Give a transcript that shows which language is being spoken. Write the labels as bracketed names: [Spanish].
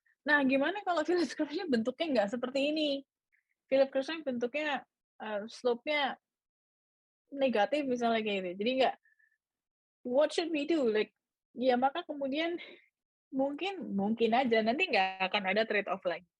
[Indonesian] Nah, gimana kalau Phillips curve-nya bentuknya nggak seperti ini? Phillips curve-nya bentuknya slope-nya negatif misalnya kayak gitu. Jadi nggak, [English] what should we do? [Indonesian] Like, ya maka kemudian mungkin aja nanti nggak akan ada trade off lagi.